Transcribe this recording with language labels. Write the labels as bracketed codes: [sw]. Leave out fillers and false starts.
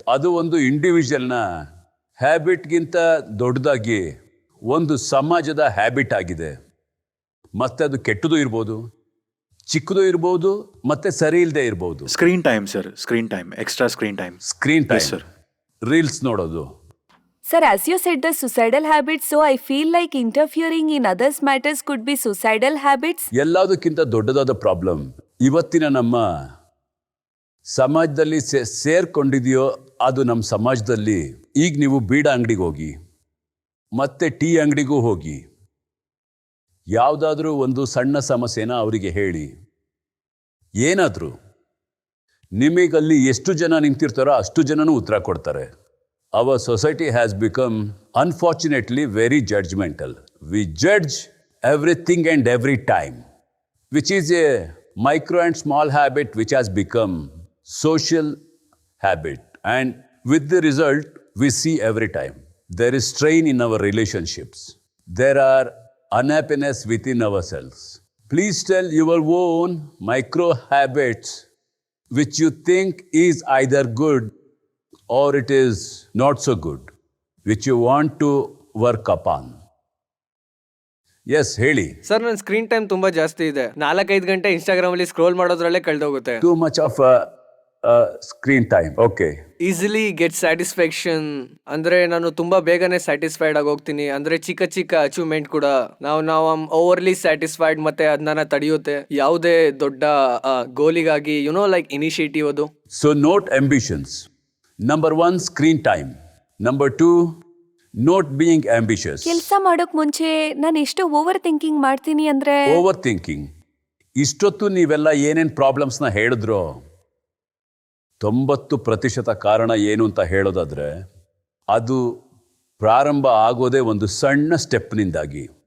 [kn] ಅದು ಒಂದು ಇಂಡಿವಿಜುವಲ್ನ ಹ್ಯಾಬಿಟ್ಗಿಂತ ದೊಡ್ಡದಾಗಿ ಒಂದು ಸಮಾಜದ ಹ್ಯಾಬಿಟ್ ಆಗಿದೆ. ಮತ್ತು ಅದು ಕೆಟ್ಟದು ಇರ್ಬೋದು, ಚಿಕ್ಕದು ಇರ್ಬೋದು, ಮತ್ತು ಸರಿ ಇಲ್ಲದೆ ಇರ್ಬೋದು. [en] Screen time sir, screen time, extra screen time. Screen time, [kn] sir. Reels ನೋಡೋದು. [en] Sir, as you said the suicidal habits, so I feel like interfering in others' matters could be suicidal habits. [kn] ಎಲ್ಲದಕ್ಕಿಂತ ದೊಡ್ಡದಾದ problem ಇವತ್ತಿನ ನಮ್ಮ ಸಮಾಜದಲ್ಲಿ ಸೇರ್ಕೊಂಡಿದೆಯೋ ಅದು ನಮ್ಮ ಸಮಾಜದಲ್ಲಿ. ಈಗ ನೀವು ಬೀಡ ಅಂಗಡಿಗೆ ಹೋಗಿ, ಮತ್ತೆ ಟೀ ಅಂಗಡಿಗೂ ಹೋಗಿ, ಯಾವುದಾದ್ರೂ ಒಂದು ಸಣ್ಣ ಸಮಸ್ಯೆನ ಅವರಿಗೆ ಹೇಳಿ, ಏನಾದರೂ ನಿಮಗಲ್ಲಿ ಎಷ್ಟು ಜನ ನಿಂತಿರ್ತಾರೋ ಅಷ್ಟು ಜನನೂ ಉತ್ತರ ಕೊಡ್ತಾರೆ. [en] Our society has become, unfortunately, very judgmental. We judge everything and every time, which is a micro and small habit which has become social habit. And with the result, we see every time. There is strain in our relationships. There are unhappiness within ourselves. Please tell your own micro habits which you think is either good or it is not so good, which you want to work upon. Yes, [kn] ಹೇಳಿ. Sir ನನ್ನ screen time ತುಂಬಾ ಜಾಸ್ತಿ ಇದೆ. 4-5 ಗಂಟೆ Instagram ಅಲ್ಲಿ scroll ಮಾಡೋದ್ರಲ್ಲೇ ಕಳೆದೋಗುತ್ತೆ. [en] Too much of screen time. Okay. Easily get satisfaction [kn] ಅಂದ್ರೆ ನಾನು ತುಂಬಾ ಬೇಗನೆ ಸ್ಯಾಟಿಸ್ಫೈಡ್ ಆಗೋಗ್ತೀನಿ. ಅಂದ್ರೆ ಚಿಕ್ಕ ಚಿಕ್ಕ ಅಚೀವ್ಮೆಂಟ್ ಕೂಡ ನಾವು ಓವರ್ಲಿ ಸ್ಯಾಟಿಸ್ಫೈಡ್, ಮತ್ತೆ ಅದನ್ನ ತಡೆಯುತ್ತೆ ಯಾವುದೇ ದೊಡ್ಡ ಗೋಲಿಗಾಗಿ, ಲೈಕ್ ಇನಿಷಿಯೇಟಿವ್ ಅದು. [en] So note ambitions. Number 1, screen time. Number 2, not being ambitious. [kn] ಕೆಲಸ ಮಾಡೋಕ್ ಮುಂಚೆ ನಾನು ಎಷ್ಟು ಓವರ್ ಥಿಂಕಿಂಗ್ ಮಾಡ್ತೀನಿ ಅಂದ್ರೆ. [en] Over thinking. [kn] ಇಷ್ಟೊತ್ತು ನೀವೆಲ್ಲ ಏನೇನು ಪ್ರಾಬ್ಲಮ್ಸ್ನ ಹೇಳಿದ್ರೋ 90% ಕಾರಣ ಏನು ಅಂತ ಹೇಳೋದಾದ್ರೆ, ಅದು ಪ್ರಾರಂಭ ಆಗೋದೇ ಒಂದು ಸಣ್ಣ ಸ್ಟೆಪ್ನಿಂದಾಗಿ.